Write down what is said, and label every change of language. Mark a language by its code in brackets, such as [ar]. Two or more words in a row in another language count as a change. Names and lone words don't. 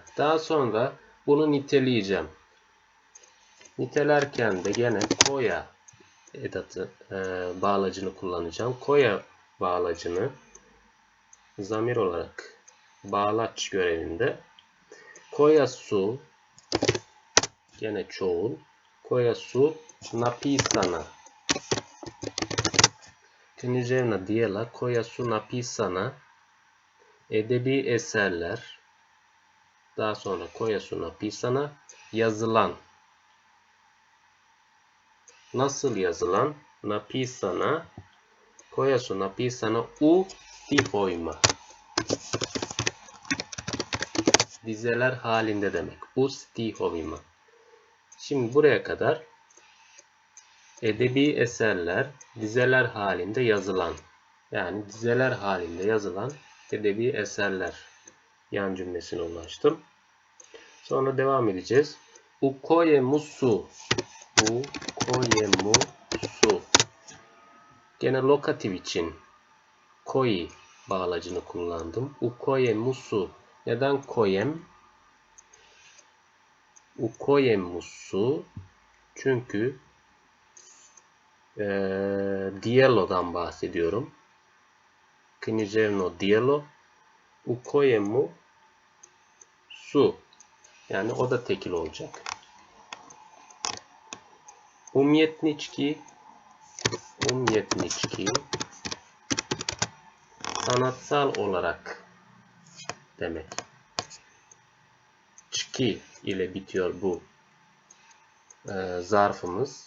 [tr] Daha sonra bunu niteleyeceğim. Nitelerken de gene koja edatı bağlacını kullanacağım. Koja bağlacını zamir olarak bağlaç görevinde [bs] koja su [tr] gene çoğul. [bs] Koja su napisana. Književna djela koja su napisana. [tr] Edebi eserler. Daha sonra [bs] koja su napisana. [tr] Yazılan. Nasıl yazılan? [bs] Napisana. Koja su napisana u stihovima. [tr] Dizeler halinde demek. [bs] U stihovima. [tr] Şimdi buraya kadar edebi eserler dizeler halinde yazılan. Yani dizeler halinde yazılan edebi eserler yan cümlesine ulaştım. Sonra devam edeceğiz. [bs] U kojemu su. U kojemu su. [tr] Gene lokatif için koji bağlacını kullandım. [bs] U kojemu su. Neden kojem? U kojemu su. [tr] Çünkü dijelo'dan bahsediyorum. [bs] Književno djelo. U kojemu su. [tr] Yani o da tekil olacak. Umjetnički. Umjetnički. Sanatsal olarak demek. Çki ile bitiyor bu zarfımız.